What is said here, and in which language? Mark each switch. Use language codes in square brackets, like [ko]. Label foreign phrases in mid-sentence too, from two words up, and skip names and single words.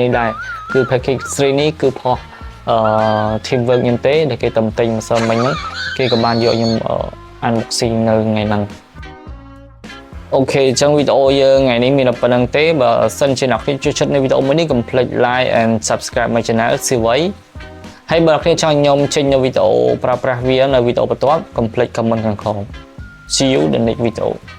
[km] នេះដែរគឺ Pocket 3 នេះគឺផុសteamwork ខ្ញុំទេដែលគេតំទិញម្សិលមិញហ្នឹងគេក៏បានយកខ្ញុំ unboxing នៅថ្ងៃហ្នឹងអូខេអញ្ចឹងវីដេអូយើងថ្ងៃនេះមានតែប៉ុណ្្នឹងទេបើសិនជាអ្នកគ្នាចូលចិត្តនៅវីដេអូមួយនេះកុំភ្លេច [en] like and subscribe my channel [km] ស៊ីវ័យហើយបើអ្នកគ្នាចង់ខ្ញុំចេញនៅវីដេអូប្រើប្រាស់វានៅវីដេអូបន្ទាប់កុំភ្លេច comment ខាងក្រោម [en] See you the next video